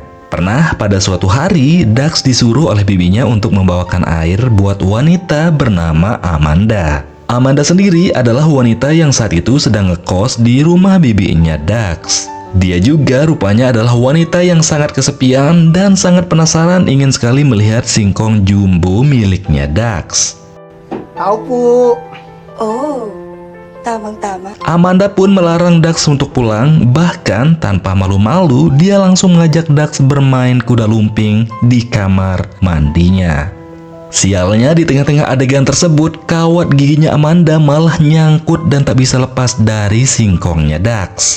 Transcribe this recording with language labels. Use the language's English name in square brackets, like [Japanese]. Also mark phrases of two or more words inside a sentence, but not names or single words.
[Indonesian] Pernah pada suatu hari, Dax disuruh oleh bibinya untuk membawakan air buat wanita bernama Amanda. Amanda sendiri adalah wanita yang saat itu sedang ngekos di rumah bibinya Dax. Dia juga rupanya adalah wanita yang sangat kesepian dan sangat penasaran ingin sekali melihat singkong jumbo miliknya Dax. [Filipino] Tao po. Oh, tamang-tama. [Indonesian] Amanda pun melarang Dax untuk pulang, bahkan tanpa malu-malu dia langsung mengajak Dax bermain kuda lumping di kamar mandinya. Sialnya, di tengah-tengah adegan tersebut, kawat giginya Amanda malah nyangkut dan tak bisa lepas dari singkongnya Dax.